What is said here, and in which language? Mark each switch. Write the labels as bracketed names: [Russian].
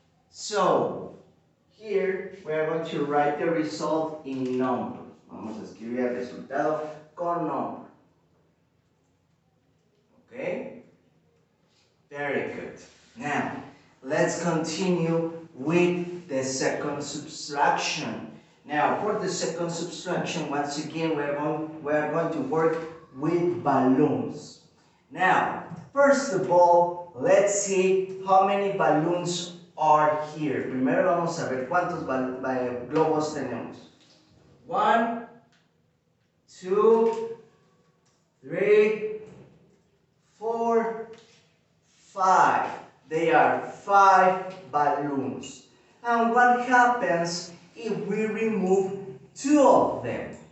[English] So, here we are going to write the result in number. [Spanish] Vamos a escribir el resultado con nombre. [English] Okay? Very good. Now, let's continue with the second subtraction. Now, for the second subtraction, once again, we are going to work with balloons. Now, first of all, let's see how many balloons are here. [Spanish] Primero vamos a ver cuántos globos tenemos. [English] 1, 2, 3, 4, 5. They are 5 balloons. And what happens if we remove 2 of them?